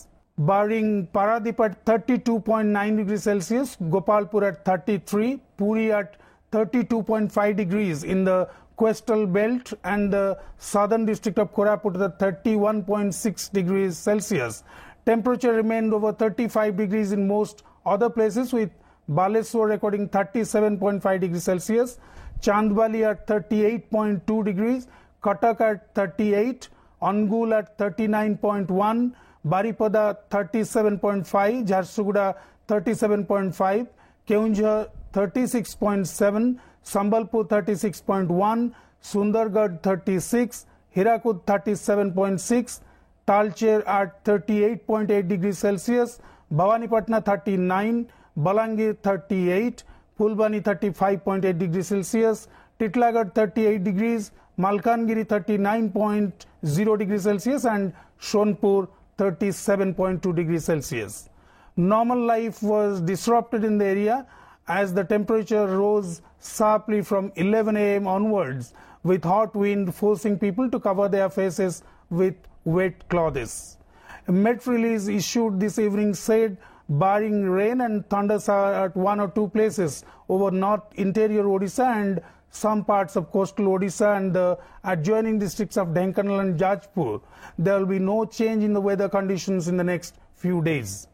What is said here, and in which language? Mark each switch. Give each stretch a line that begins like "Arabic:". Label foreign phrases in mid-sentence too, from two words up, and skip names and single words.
English: Barring Paradip at 32.9 degrees Celsius, Gopalpur at 33, Puri at 32.5 degrees in the coastal belt, and the southern district of Koraput at 31.6 degrees Celsius. Temperature remained over 35 degrees in most other places, with Baleswar recording 37.5 degrees Celsius, Chandbali at 38.2 degrees, Cuttack at 38, Angul at 39.1, Baripada 37.5, Jharsuguda 37.5, Keonjhar 36.7, Sambalpur 36.1, Sundargarh 36, Hirakud 37.6, Talcher at 38.8 degrees Celsius, Bhawanipatna 39, Balangir 38, Fulbani 35.8 degrees Celsius, Titlagarh 38 degrees, Malkangiri 39.0 degrees Celsius, and Shonpur 37.2 degrees Celsius. Normal life was disrupted in the area as the temperature rose sharply from 11 a.m. onwards, with hot wind forcing people to cover their faces with wet clothes. A Met release issued this evening said, barring rain and thunder shower at 1 or 2 places over north interior Odisha and some parts of coastal Odisha and the adjoining districts of Dhenkanal and Jajpur, there will be no change in the weather conditions in the next few days.